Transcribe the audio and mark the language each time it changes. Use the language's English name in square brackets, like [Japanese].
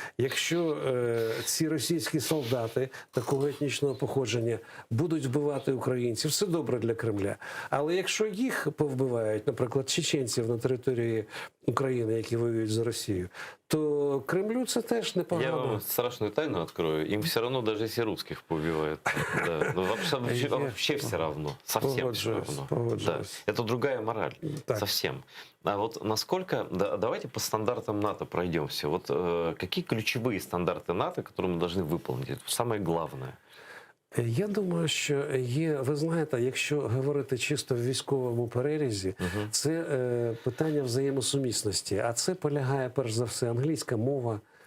[Ukrainian] Якщо ці російські солдати такого етнічного походження будуть вбивати українців, все добре для Кремля. Але якщо їх повбивають, наприклад, чеченців на території України, які воюють за Росію, то Кремлю це теж непогано. [Russian] Я вам страшную тайну открою. Им все равно, даже если русских поубивают. Да. Ну, вообще все равно. Совсем все равно. Да. Это другая мораль. [Ukrainian] Так. [Russian] Совсем. А вот насколько... Давайте по стандартам НАТО пройдемся. Вот какие ключевые стандарты НАТО, которые мы должны выполнить? Это самое главное. [Ukrainian] Я думаю, що є, ви знаєте, якщо говорити чисто в військовому перерізі, це питання взаємосумісності. А це полягає, перш за все, англійська мова.